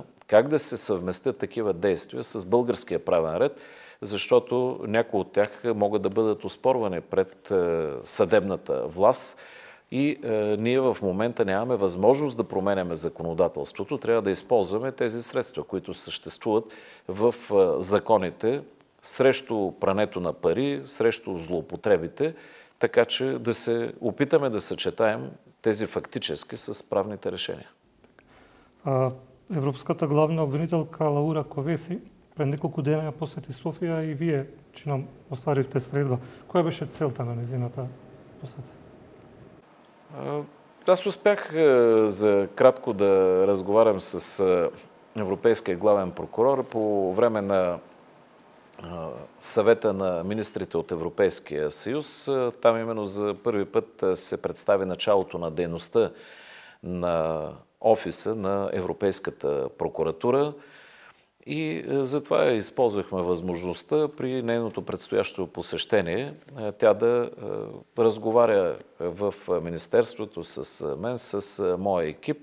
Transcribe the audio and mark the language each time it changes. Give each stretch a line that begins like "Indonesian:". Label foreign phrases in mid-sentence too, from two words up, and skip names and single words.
Bulgarian: Как да се съвместят такива действия с българския правен ред, защото някои от тях могат да бъдат оспорвани пред съдебната власт и ние в момента нямаме възможност да променяме законодателството. Трябва да използваме тези средства, които съществуват в законите срещу прането на пари, срещу злоупотребите, така че да се опитаме да съчетаем тези фактически с правните решения.
Macedonian: Европската главна обвинителка Лаура Ковеси пред неколку дена посети Софија и вие чинам остваривте средба. Која беше целта на незината посета?
Bulgarian: Аз успях за кратко да разговарям с европейския главен прокурор по време на съвета на министрите от Европейския съюз. Там именно за първи път се представи началото на дейността на офиса на Европейската прокуратура и затова използвахме възможността при нейното предстоящо посещение тя да разговаря в Министерството с мен, с моя екип.